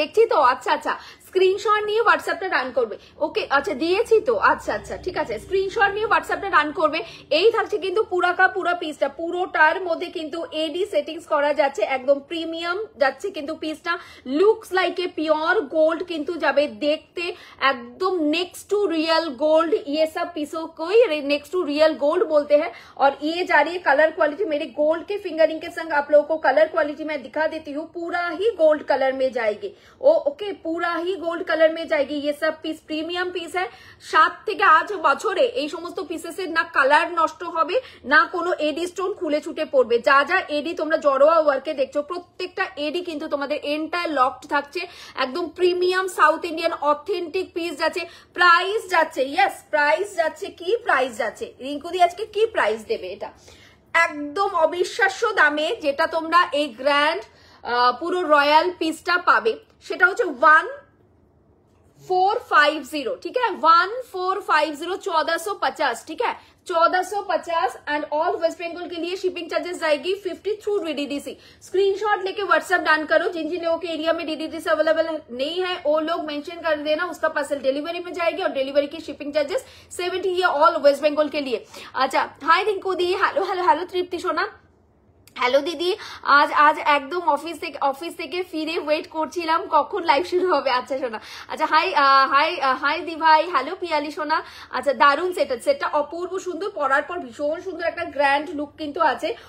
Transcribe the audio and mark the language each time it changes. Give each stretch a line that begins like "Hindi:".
Bangla: দেখছি তো, আচ্ছা আচ্ছা স্ক্রিনশট নিয়ে হোয়াটসঅ্যাপটা রান করবে, ওকে আচ্ছা দিয়েছি তো, আচ্ছা আচ্ছা ঠিক আছে, স্ক্রিনশট নিয়ে হোয়াটসঅ্যাপটা রান করবে। এই থাকছে কিন্তু পুরো পিসটা, পুরোটার মধ্যে কিন্তু এডি সেটিংস করা যাচ্ছে, একদম প্রিমিয়াম যাচ্ছে কিন্তু পিসটা।
English: looks like a pure gold
Bangla: কিন্তু যাবে দেখতে,
Hindi: एकदम
English: Next to real gold.
Hindi: ये सब पीसों को नेक्स्ट टू रियल गोल्ड बोलते हैं। और ये जा रही है कलर क्वालिटी, मेरे गोल्ड के फिंगरिंग के संग आप लोगों को कलर क्वालिटी मैं दिखा देती हूँ, पूरा ही गोल्ड कलर में जाएगी। ओके पूरा ही गोल्ड कलर में जाएगी। ये सब
Bangla: পিস প্রিমিয়াম পিস है। 7 থেকে 8 বছরে এই সমস্ত পিসেসের না কালার নষ্ট হবে, না কোনো এডি স্টোন খুলে ছুটে পড়বে। যা যা এডি তোমরা জড়োয়া ওয়ার্কে দেখছো, প্রত্যেকটা এডি কিন্তু তোমাদের এন্টায়ার লকড থাকছে, একদম premium south Indian authentic piece যাচ্ছে। প্রাইস যাচ্ছে, ইয়েস প্রাইস যাচ্ছে, কি প্রাইস যাচ্ছে রিঙ্কুদি আজকে কি প্রাইস দেবে? এটা একদম অবিশ্বাস্য দামে যেটা তোমরা এই গ্র্যান্ড পুরো রয়্যাল পিসটা পাবে, সেটা হচ্ছে 1450,
Hindi: ठीक है 1450, 1450, ठीक है 1450। एंड ऑल वेस्ट बंगाल के लिए शिपिंग चार्जेस जाएगी 50 थ्रू डीडीडीसी। स्क्रीनशॉट लेके व्हाट्सएप डाउन करो, जिन जिन लोगों के एरिया में डीडीडीसी अवेलेबल नहीं है वो लोग मेंशन कर देना, उसका पार्सल डिलीवरी में जाएगी और डिलीवरी की शिपिंग चार्जेस 70 ये ऑल वेस्ट बंगाल के लिए। अच्छा हाय रिंकू दी, हेलो हेलो हेलो तृप्ति सोना,
Bangla: হ্যালো দিদি, আজ একদম অফিস থেকে ফিরে ওয়েট করছিলাম কখন লাইভ শুরু হবে। আচ্ছা শোনা, আচ্ছা হাই হাই হাই দি ভাই, হ্যালো পিয়ালি সোনা। আচ্ছা দারুণ সেটটা অপূর্ব সুন্দর, পরার পর ভীষণ সুন্দর একটা গ্র্যান্ড লুক কিন্তু আছে।